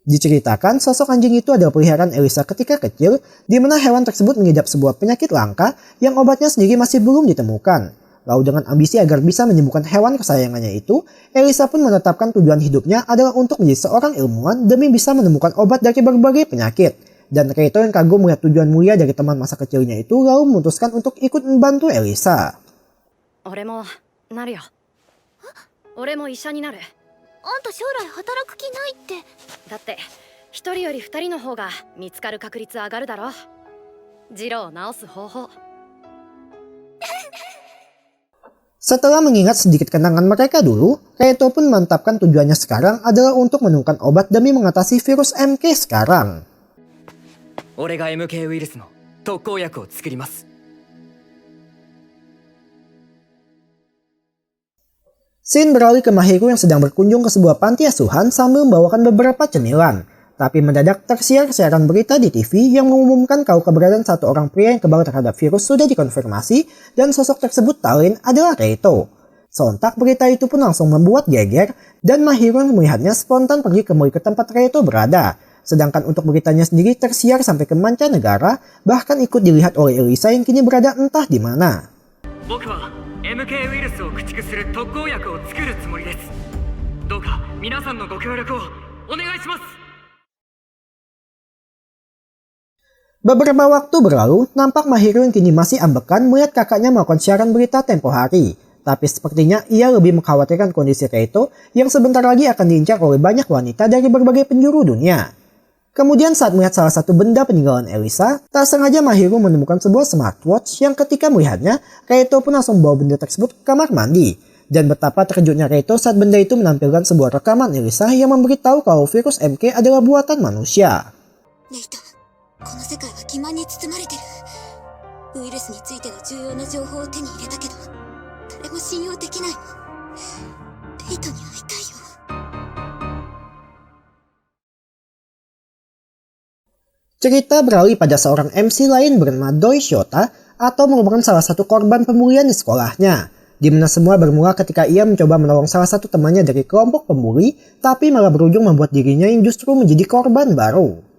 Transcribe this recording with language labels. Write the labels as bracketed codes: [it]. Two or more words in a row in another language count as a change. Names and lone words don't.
[id] Diceritakan sosok anjing itu adalah peliharaan Elisa ketika kecil, di mana hewan tersebut mengidap sebuah penyakit langka yang obatnya sendiri masih belum ditemukan. Lalu dengan ambisi agar bisa menyembuhkan hewan kesayangannya itu, Elisa pun menetapkan tujuan hidupnya adalah untuk menjadi seorang ilmuwan demi bisa menemukan obat dari berbagai penyakit. Dan Reito yang kagum melihat tujuan mulia dari teman masa kecilnya itu lalu memutuskan untuk ikut membantu Elisa. [ja] 俺もなるよ。俺も医者になる。あんた将来働く気ないって。だって一人より二人の方が見つかる確率上がるだろ。ジローを治す方法。 [id] Setelah mengingat sedikit kenangan mereka dulu, Reito pun mantapkan tujuannya sekarang adalah untuk menemukan obat demi mengatasi virus MK sekarang. [ja] 俺が MK ウイルスの特効薬を作ります。 [id] Scene beralih ke Mahiru yang sedang berkunjung ke sebuah panti asuhan sambil membawakan beberapa cemilan. Tapi mendadak tersiar siaran berita di TV yang mengumumkan kalau keberadaan satu orang pria yang kebal terhadap virus sudah dikonfirmasi dan sosok tersebut tak lain adalah Reito. Sontak berita itu pun langsung membuat geger dan Mahiru yang melihatnya spontan pergi kembali ke tempat Reito berada. Sedangkan untuk beritanya sendiri tersiar sampai ke mancanegara, bahkan ikut dilihat oleh Elisa yang kini berada entah di mana. [ja] MK ウイルスを駆逐する特効薬を作るつもりです。どうか皆さんのご協力をお願いします。 [id] Beberapa waktu berlalu, nampak Mahiru yang kini masih ambekan melihat kakaknya melakukan siaran berita tempo hari. Tapi sepertinya ia lebih mengkhawatirkan kondisi Reito yang sebentar lagi akan diincar oleh banyak wanita dari berbagai penjuru dunia. Kemudian saat melihat salah satu benda peninggalan Elisa, tak sengaja Mahiru menemukan sebuah smartwatch yang ketika melihatnya, Reito pun langsung membawa benda tersebut ke kamar mandi. Dan betapa terkejutnya Reito saat benda itu menampilkan sebuah rekaman Elisa yang memberitahu kalau virus MK adalah buatan manusia. [ja] Reito, この世界は欺瞞に包まれてる。ウイルスについての重要な情報を手に入れたけど、誰も信用できないの。レイトに会いたいよ。 [id] Cerita beralih pada seorang MC lain bernama Doi Shota atau merupakan salah satu korban pembulian di sekolahnya. Di mana semua bermula ketika ia mencoba menolong salah satu temannya dari kelompok pembuli, tapi malah berujung membuat dirinya yang justru menjadi korban baru.